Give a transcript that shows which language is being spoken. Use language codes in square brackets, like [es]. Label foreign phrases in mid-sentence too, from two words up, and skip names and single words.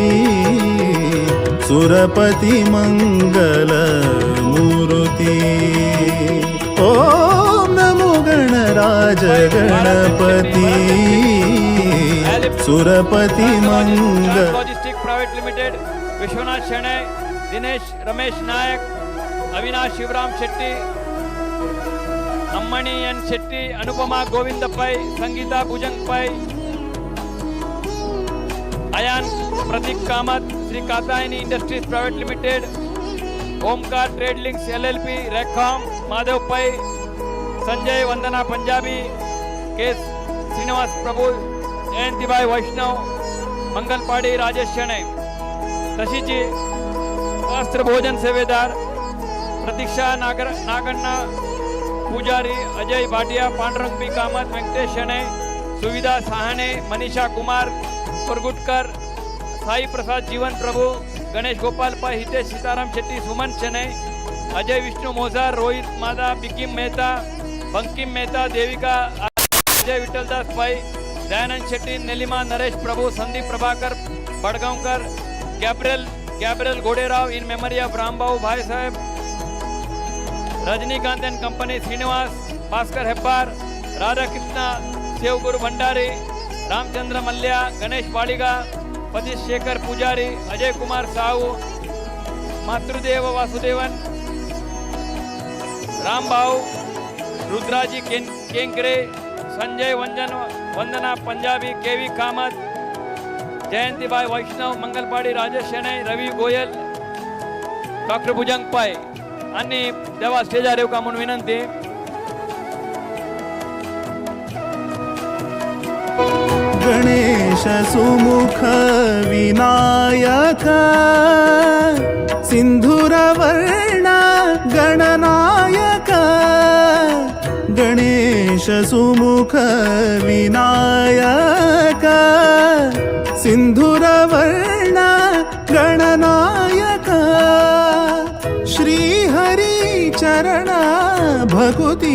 [hi] सुरपति मंगल मूर्ति ओम नमो गणराज गणपति सुरपति मंगल [mr] लॉजिस्टिक प्राइवेट लिमिटेड विश्वनाथ शेणे दिनेश रमेश नायक अविनाश शिवराम शेट्टी अम्मणी एन शेट्टी अनुपमा गोविंद पै संगीता भुजंग पै अयान प्रतीक कामत श्री कातायनी इंडस्ट्रीज प्राइवेट लिमिटेड ओमकार ट्रेड लिंक्स LLP रेखॉम माधव पै संजय वंदना पंजाबी के श्रीनिवास प्रभु जयंतीबाई वैष्णव मंगलपाडी राजेश शेणे तशीच शास्त्र भोजन सेवेदार प्रतीक्षा नागण्णा पुजारी अजय भाटिया पांडुरंग बी कामत वेंकटेश शेणे सुविधा साहने मनीषा कुमार पुरगुटकर साई प्रसाद जीवन प्रभु गणेश गोपाल पै हितेश सीताराम शेट्टी सुमन शेणे अजय विष्णु मोजार रोहित मादा बिकिम मेहता बंकिम मेहता देविका अजय विठ्ठलदास पै दयानंद शेट्टी नेलिमा नरेश प्रभु संदीप प्रभाकर बडगांवकर गैब्रियल घोडेराव [en] in memory of [mr] रामबाऊ भाई साहेब रजनीकांत एंड कंपनी श्रीनिवास भास्कर हेब्बार राधाकृष्ण शिवगुरु भंडारी रामचंद्र मल्ल्या गणेश बाड़िगा पतीश शेखर पुजारी अजय कुमार साहू मातृदेव वासुदेवन रामबाऊ रुद्राजी केंकरे संजय वंदना पंजाबी केवी कामत जयंतीबाई वैष्णव मंगलपाडी राजेश शेणे रवी गोयल डॉक्टर भुजंग पै आणि देवा स्टेजार येऊ का म्हणून विनंती [hi] गणेश सुमुख विनायक सिंधुर वर्ण गणनायक गणेश सुमुख विनायक सिंधुर वर्ण गणनायक श्री हरि चरण भकुति